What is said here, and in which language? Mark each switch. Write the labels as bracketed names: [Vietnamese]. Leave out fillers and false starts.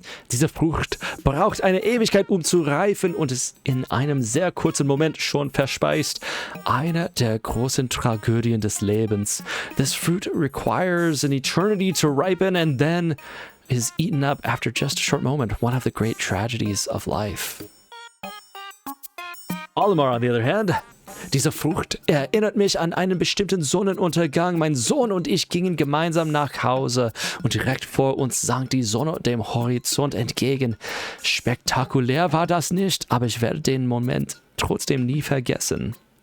[German] Diese Frucht braucht eine Ewigkeit, um zu reifen und ist in einem sehr kurzen Moment schon verspeist. Eine der großen Tragödien des Lebens. [English] This fruit requires an eternity to ripen and then is eaten up after just a short moment. One of the great tragedies of life. [German] Olimar, [English] on the other hand, [German] diese Frucht erinnert mich an einen bestimmten Sonnenuntergang. Mein Sohn und ich gingen gemeinsam nach Hause und direkt vor uns sank die Sonne dem Horizont entgegen. Spektakulär war das nicht, aber ich werde den Moment trotzdem nie vergessen.